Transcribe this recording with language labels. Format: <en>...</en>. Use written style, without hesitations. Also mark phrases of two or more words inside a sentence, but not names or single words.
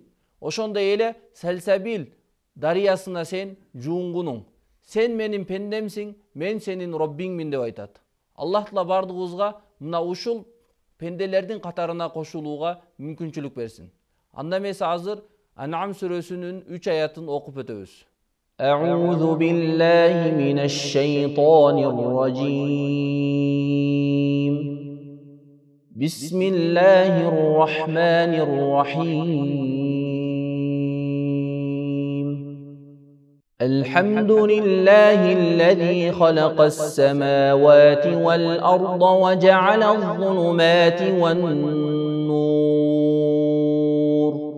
<ky>Ошондой эле Сальсабил дарыясына сен жуунгунуң. Сен менин пендемсиң, мен сенин Роббиңмин деп айтат. Аллах Таала бардыгыбызга мына ушул пенделердин катарына кошулууга мүмкүнчүлүк берсин. Анда эмесе азыр Ан'ам сүрөсүнүн 3 аятын окуп өтөбүз.</ky> <ar>أعوذ بالله من الشيطان الرجيم. بسم الله الرحمن الرحيم. الحمد لله الذي خلق السماوات والأرض وجعل الظلمات والنور</ar>